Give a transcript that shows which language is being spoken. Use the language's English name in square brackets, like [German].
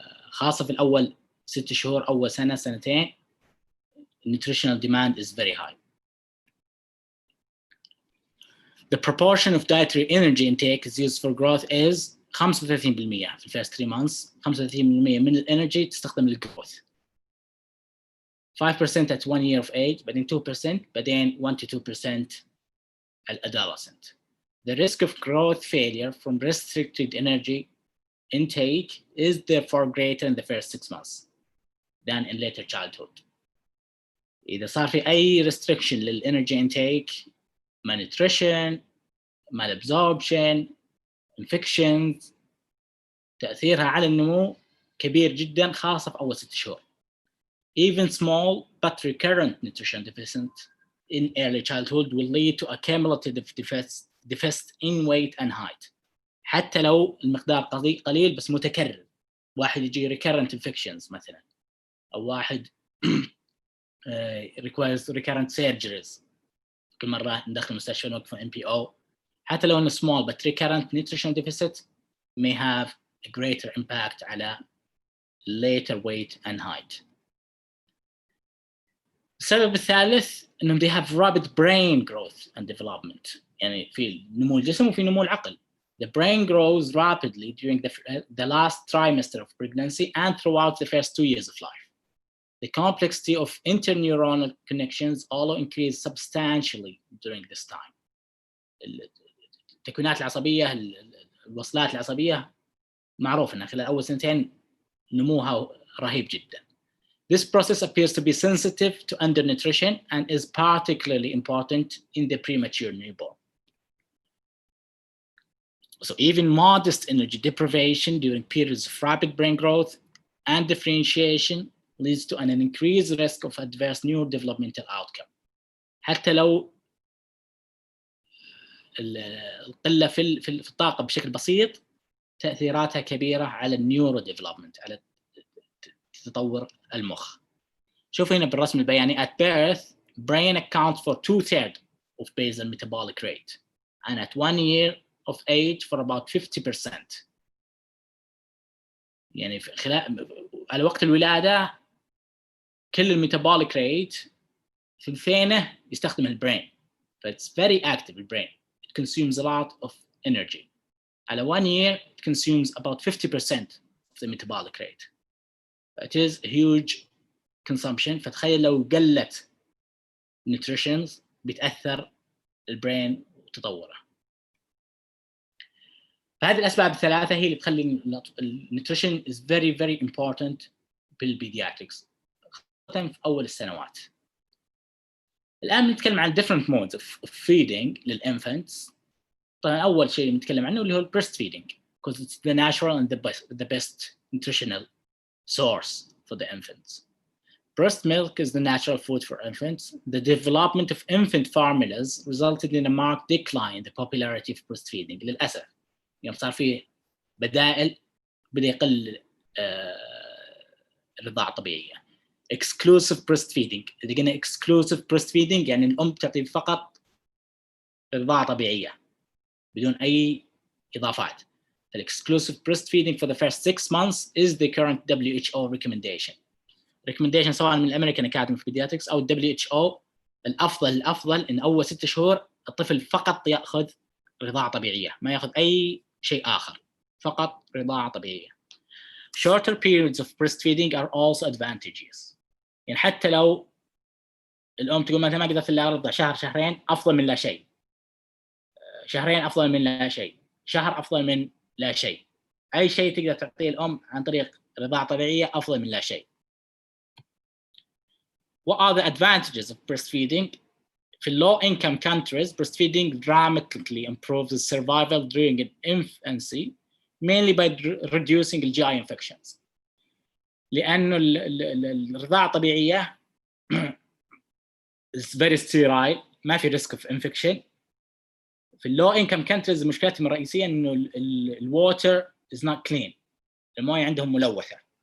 [Arabic] خاصة في الأول 6 شهور، أول سنة سنتين [English] nutritional demand is very high. The proportion of dietary energy intake is used for growth is 35% في first 3 months. [Arabic] 35% من الانرجي تستخدم للgrowth. [English] 5% at 1 year of age، بعدين 2%، بعدين 1 to 2% adolescent. The risk of growth failure from restricted energy intake is therefore greater in the first 6 months than in later childhood. [Arabic] إذا صار في أي restriction للenergy intake، malnutrition، malabsorption، infections، تأثيرها على النمو كبير جدا، خاصة في أول 6 شهور. [English] Even small but recurrent nutrition deficit in early childhood will lead to a cumulative deficit in weight and height. [Arabic] حتى لو المقدار قليل بس متكرر، واحد يجي recurrent infections مثلا، أو واحد [English] requires recurrent surgeries، [Arabic] كل مرة ندخل المستشفى نوقف MPO. حتى لو إنه [English] small but recurrent nutrition deficit may have a greater impact على later weight and height. [Arabic] السبب الثالث إنهم [English] they have rapid brain growth and development. [Arabic] يعني في نمو الجسم وفي نمو العقل. [English] The brain grows rapidly during the last trimester of pregnancy and throughout the first 2 years of life. The complexity of interneuronal connections also increase substantially during this time. [Arabic] التكوينات العصبية، الوصلات العصبية معروف إنها خلال أول 2 سنين نموها رهيب جدا. [English] This process appears to be sensitive to undernutrition and is particularly important in the premature newborn. So even modest energy deprivation during periods of rapid brain growth and differentiation leads to an increased risk of adverse neurodevelopmental outcome. [Arabic] حتى لو القله في الطاقه بشكل بسيط تاثيراتها كبيره على النيورو ديفلوبمنت، على تطور المخ. شوف هنا بالرسم البياني [English] at birth brain accounts for 2/3 of basal metabolic rate and at 1 year of age for about 50%. [Arabic] يعني في خلال على وقت الولاده كل الميتابوليك ريت ثلثينه يستخدم البرين. [English] It's very active البرين. It consumes a lot of energy. على 1 year it consumes about 50% of the metabolic rate. It is a huge consumption. [Arabic] فتخيل لو قلت nutrition بتأثر البرين وتطوره. فهذه الأسباب الثلاثة هي اللي تخلي النيوتريشن [English] is very very important [Arabic] بالبيدياتريكس خاصة في أول السنوات. الآن نتكلم عن [English] different modes of feeding [Arabic] للinfants. طبعا أول شيء نتكلم عنه اللي هو breastfeeding [English] because it's the natural and the best nutritional source for the infants. Breast milk is the natural food for infants. The development of infant formulas resulted in a marked decline in the popularity of breastfeeding. [Arabic] للأسف يوم صار فيه بدائل بدأ يقل الرضاعة الطبيعية. [English] Exclusive breastfeeding. [Arabic] إذا قلنا exclusive breastfeeding يعني الأم تعطي فقط رضاعة طبيعية بدون أي إضافات. [English] The exclusive breastfeeding for the first 6 months is the current WHO recommendation. [Arabic] Recommendation سواء من الأمريكان Academy of Pediatrics أو WHO الأفضل إن أول 6 شهور الطفل فقط يأخذ رضاعة طبيعية، ما يأخذ أي شيء آخر، فقط رضاعة طبيعية. [English] Shorter periods of breastfeeding are also advantageous. [Arabic] يعني حتى لو الأم تقول مثلا ما قدرت إلا أرضع شهر شهرين أفضل من لا شيء. شهرين أفضل من لا شيء. شهر أفضل من لا شيء. أي شيء تقدر تعطيه الأم عن طريق رضاعة طبيعية أفضل من لا شيء. [English] What are the advantages of breastfeeding? In low-income countries, breastfeeding dramatically improves the survival during infancy, mainly by reducing the GI infections. [Arabic] لأنه الرضاعة الطبيعية [English] is very sterile، [Arabic] ما في risk of infection. في low-income countries مشكلتهم الرئيسية إنه الwater [English] is not clean، [Arabic] الموية عندهم ملوثة.